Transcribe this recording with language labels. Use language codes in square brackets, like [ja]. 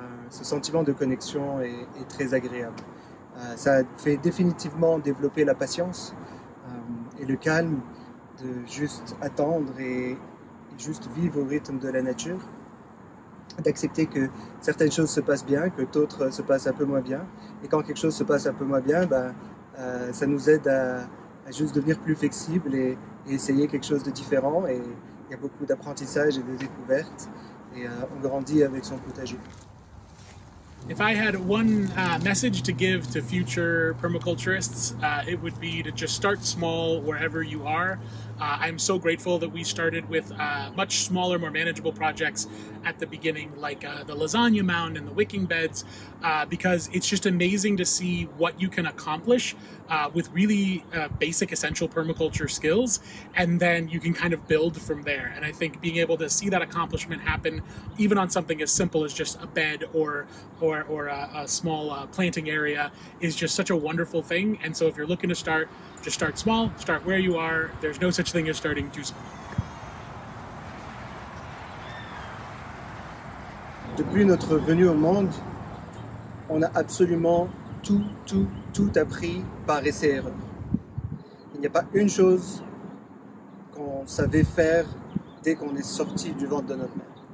[fr] Ce sentiment de connexion est très agréable. Ça fait définitivement développer la patience et le calme de juste attendre et juste vivre au rythme de la nature, d'accepter que certaines choses se passent bien, que d'autres se passent un peu moins bien. Et quand quelque chose se passe un peu moins bien, ça nous aide à juste devenir plus flexible et essayer quelque chose de différent. Et il y a beaucoup d'apprentissage et de découvertes. Et on grandit avec son potager. [en] If I had one message to give to future permaculturists, it would be to just start small wherever you are. I'm so grateful that we started with much smaller, more manageable projects at the beginning, like the lasagna mound and the wicking beds, because it's just amazing to see what you can accomplish with really basic, essential permaculture skills, and then you can kind of build from there. And I think being able to see that accomplishment happen, even on something as simple as just a bed or a small planting area, is just such a wonderful thing. And so if you're looking to start, just start small, start where you are. There's no such thing as starting too small. [fr] Depuis notre venue au monde, on a absolument tout appris par essai-erreur. Il n'y a pas une chose qu'on savait faire dès qu'on est sorti du ventre de notre mère.